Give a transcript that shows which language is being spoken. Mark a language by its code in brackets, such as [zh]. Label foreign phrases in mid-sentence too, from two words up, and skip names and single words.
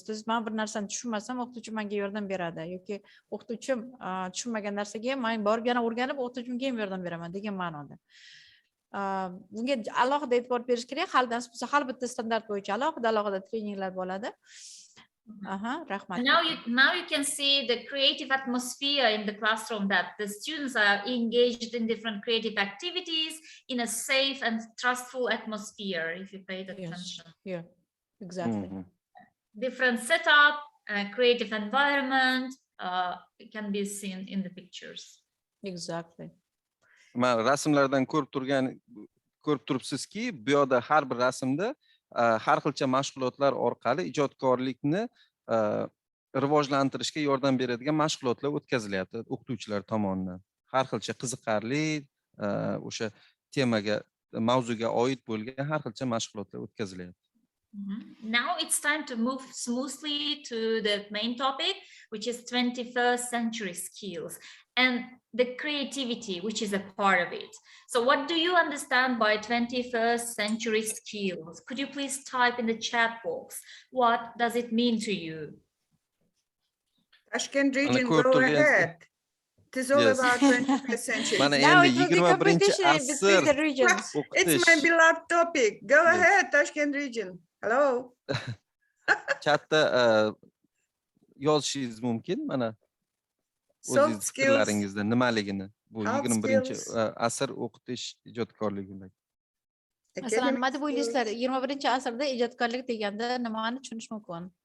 [uz] Men bir narsani tushunmasam, o'qituvchim menga yordam beradi yoki o'qituvchim tushunmagan narsaga men borib yana o'rganib, o'qituvchimga ham yordam beraman degan ma'noda. Bunga alohida e'tibor berish kerak. Har bitta standart bo'yicha alohida treninglar bo'ladi. Rahmat. [en] Now you can see the creative atmosphere in the classroom, that the students are engaged in different creative activities in a safe and trustful atmosphere, if you pay attention. Yeah, exactly. Different setup, creative environment can be seen in the pictures. Exactly. [uz] Men rasmlardan ko'rib turibsizki, bu yerda har bir rasmda har xilcha mashg'ulotlar orqali ijodkorlikni rivojlantirishga yordam beradigan mashg'ulotlar o'tkazilyapti o'qituvchilar tomonidan. Har xilcha qiziqarli, o'sha temaga, mavzuga oid bo'lgan har xilcha mashg'ulotlar o'tkazilyapti. [en] Now it's time to move smoothly to the main topic, which is 21st century skills and the creativity, which is a part of it. So what do you understand by 21st century skills? Could you please type in the chat box? What does it mean to you? Tashkent region, go ahead. It is all about 21st century. Now it will be competition between the regions. It's my beloved topic. Go ahead, Tashkent region. Hello. [uz] Chatda yozishingiz mumkin, mana o'zingiz fikrlaringizda nimaligini, bu 21-asr o'qitish ijodkorligini. Masalan, nima deb o'ylaysizlar? 21-asrda ijodkorlik deganda nimani tushunish mumkin?